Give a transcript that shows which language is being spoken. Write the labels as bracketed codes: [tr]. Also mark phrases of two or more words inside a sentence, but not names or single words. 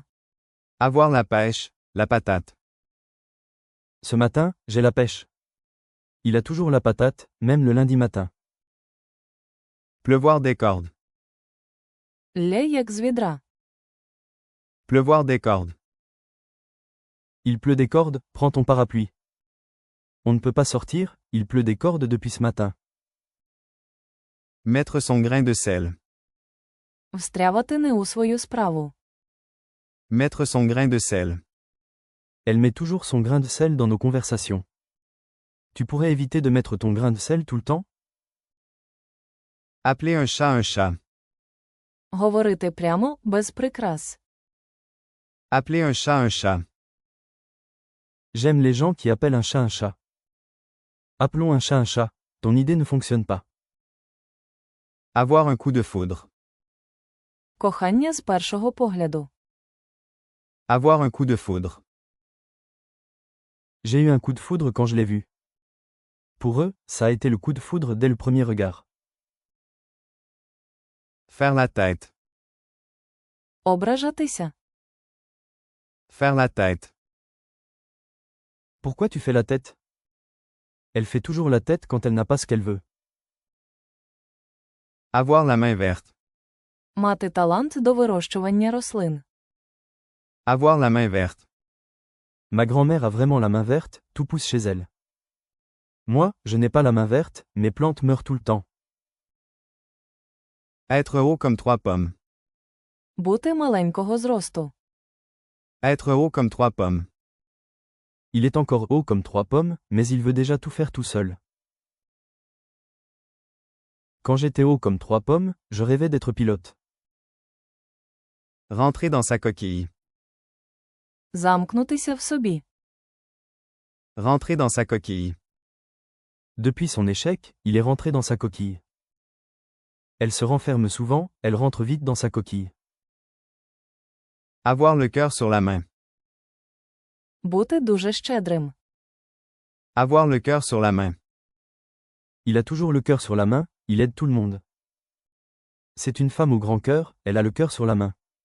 [fr] Avoir la pêche, la patate. Ce matin, j'ai la pêche. Il a toujours la patate, même le lundi matin. Pleuvoir des cordes. [uk] Лє як з відра. [fr] Pleuvoir des cordes. Il pleut des cordes, prends ton parapluie. On ne peut pas sortir, il pleut des cordes depuis ce matin. Mettre son grain de sel. [uk] Встрявати не у свою справу. [fr] Mettre son grain de sel. Elle met toujours son grain de sel dans nos conversations. Tu pourrais éviter de mettre ton grain de sel tout le temps? Appeler un chat un chat. [uk] Говорити прямо, без прикрас. [fr] Appeler un chat un chat. J'aime les gens qui appellent un chat un chat. Appelons un chat un chat. Ton idée ne fonctionne pas. Avoir un coup de foudre. [uk] Кохання з першого погляду. [fr] Avoir un coup de foudre. J'ai eu un coup de foudre quand je l'ai vu. Pour eux, ça a été le coup de foudre dès le premier regard. Faire la tête. [uk] Ображатися. [fr] Faire la tête. Pourquoi tu fais la tête? Elle fait toujours la tête quand elle n'a pas ce qu'elle veut. Avoir la main verte. [uk] Мати талант до вирощування рослин. [fr] Avoir la main verte. Ma grand-mère a vraiment la main verte, tout pousse chez elle. Moi, je n'ai pas la main verte, mes plantes meurent tout le temps. Être haut comme 3 pommes. [uk] Бути маленького зросту. [fr] Être haut comme 3 pommes. Il est encore haut comme 3 pommes, mais il veut déjà tout faire tout seul. Quand j'étais haut comme 3 pommes, je rêvais d'être pilote. Rentrer dans sa coquille. [uk] Замкнутися в собі. [fr] Rentrer dans sa coquille. Depuis son échec, il est rentré dans sa coquille. Elle se renferme souvent, elle rentre vite dans sa coquille. Avoir le cœur sur la main. [uk] Бути дуже щедрим. [fr] Avoir le cœur sur la main. Il a toujours le cœur sur la main, il aide tout le monde. C'est une femme au grand cœur, elle a le cœur sur la main.